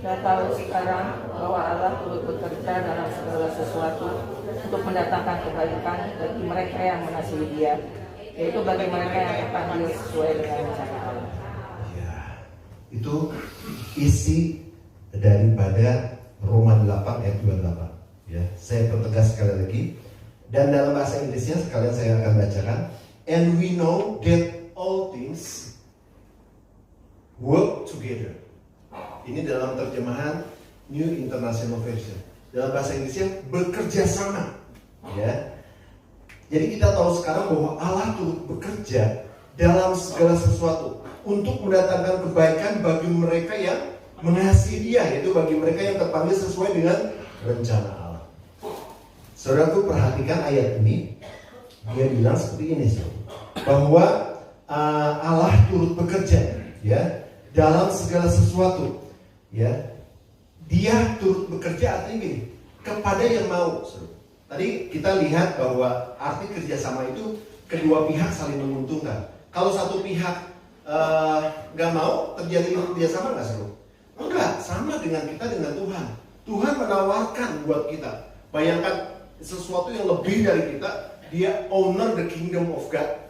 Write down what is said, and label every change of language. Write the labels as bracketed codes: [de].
[id] Dan tahu sekarang bahwa Allah turut bekerja dalam segala sesuatu untuk mendatangkan kebaikan bagi mereka yang mengasihi Dia, yaitu bagi mereka yang terpanggil sesuai dengan rencana Allah. Ya, itu isi daripada Roma 8 ayat 28. Ya, saya pertegas sekali lagi. Dan dalam bahasa Inggrisnya sekalian saya akan bacakan. [en] And we know that all things work together. [id] Ini dalam terjemahan New International Version. Dalam bahasa Inggrisnya bekerja sama. Ya. Jadi kita tahu sekarang bahwa Allah turut bekerja dalam segala sesuatu untuk mendatangkan kebaikan bagi mereka yang mengasihi Dia, yaitu bagi mereka yang terpanggil sesuai dengan rencana Allah. Saudaraku, perhatikan ayat ini. Dia bilang seperti ini, bahwa Allah turut bekerja, ya, dalam segala sesuatu. Ya, Dia turut bekerja artinya gini, kepada yang mau. Tadi kita lihat bahwa arti kerjasama itu kedua pihak saling menguntungkan. Kalau satu pihak nggak mau, terjadi kerjasama nggak seru? Enggak, sama dengan kita dengan Tuhan. Tuhan menawarkan buat kita. Bayangkan sesuatu yang lebih dari kita. [en] Dia owner the kingdom of God.